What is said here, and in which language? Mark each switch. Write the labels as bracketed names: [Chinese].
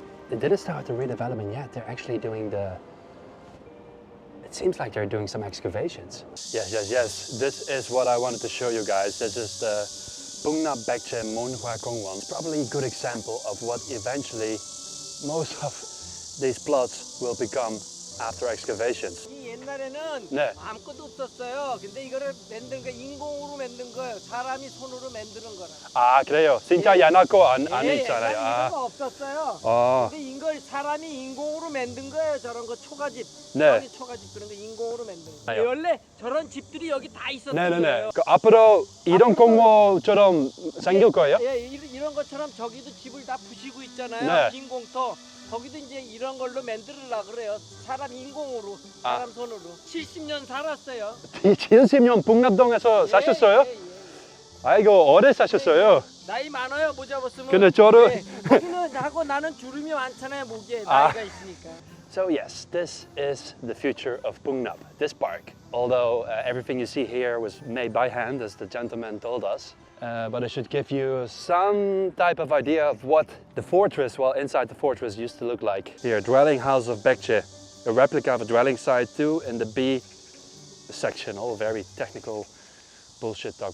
[English] They didn't start the redevelopment yet. They're actually doing it seems like they're doing some excavations. Yes. This is what I wanted to show you guys. This is the Pungnap-Baekje Kingdom. It's probably a good example of what eventually most of these plots will become after excavations. [Korean] 옛날에는 네. 아무것도 없었어요. 근데 이거를 만든 거 인공으로 만든 거예요. 사람이 손으로 만드는 거라. 아, 그래요? 진짜 옛날 거 안 있잖아요. 이거가 없었어요. 근데 이걸 사람이 인공으로 만든 거예요. 저런 거 초가집. 네. 초가집 그런 거 인공으로 만든 거. 아요. 원래 저런 집들이 여기 다 있었던 네네네. 거예요. 그 앞으로 이런 공모처럼 생길 거예요? 예, 이런 것처럼 저기도 집을 다 부시고 있잖아요. 네. 인공토. 거기도 이제 이런 걸로 만들려고 그래요. 사람 인공으로, 사람 손으로. 70년 살았어요. 70년 풍납동에서 사셨어요? 예. 아이고, 오래 사셨어요. 나이 많아요, 못 잡았으면. 근데 저를 거기는 하고 나는 주름이 많잖아요, 목에 나이가 있으니까. [English] So yes, this is the future of Pungnap, this park. Although everything you see here was made by hand, as the gentleman told us. But it should give you some type of idea of what the fortress, well, inside the fortress used to look like. Here, dwelling house of Baekje, a replica of a dwelling site 2 in the B section, all very technical bullshit talk.